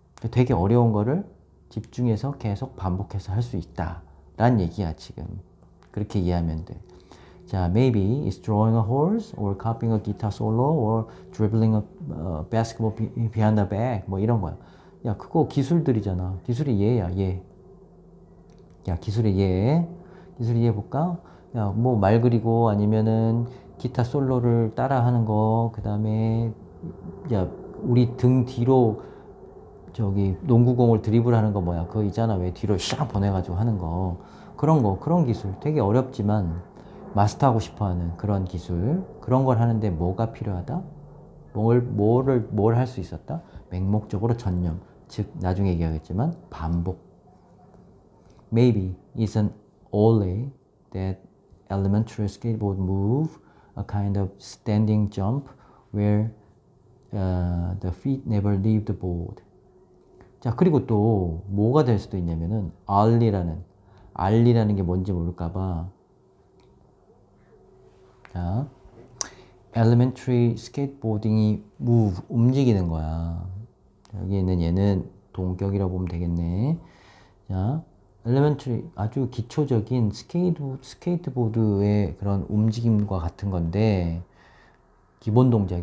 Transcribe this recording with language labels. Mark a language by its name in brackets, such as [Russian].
[Korean] 되게 어려운 거를 집중해서 계속 반복해서 할 수 있다. 라는 얘기야, 지금. 그렇게 이해하면 돼. [English] 자, maybe it's drawing a horse, or copying a guitar solo, or dribbling a basketball behind the back. [Korean] 뭐 이런 거야. 야, 그거 기술들이잖아. 기술이 얘야, 얘. 야, 기술의 이해. 기술의 이해 볼까? 야, 뭐 말 그리고 아니면은 기타 솔로를 따라 하는 거, 그 다음에, 야, 우리 등 뒤로 저기 농구공을 드리블하는 거 뭐야? 그거 있잖아. 왜 뒤로 샥 보내가지고 하는 거. 그런 거, 그런 기술. 되게 어렵지만 마스터하고 싶어 하는 그런 기술. 그런 걸 하는데 뭐가 필요하다? 뭘 할 수 있었다? 맹목적으로 전념. 즉, 나중에 얘기하겠지만 반복. [English] Maybe it's an only that elementary skateboard move, a kind of standing jump where the feet never leave the board. [Korean] 자, 그리고 또 뭐가 될 수도 있냐면은 알리라는 게 뭔지 모를까봐. 자, [English] elementary skateboarding [Korean] 이 move 움직이는 거야. 여기 있는 얘는 동격이라고 보면 되겠네. 자, elementary 아주 기초적인 스케이트보드의 그런 움직임과 같은 건데 기본 동작이야.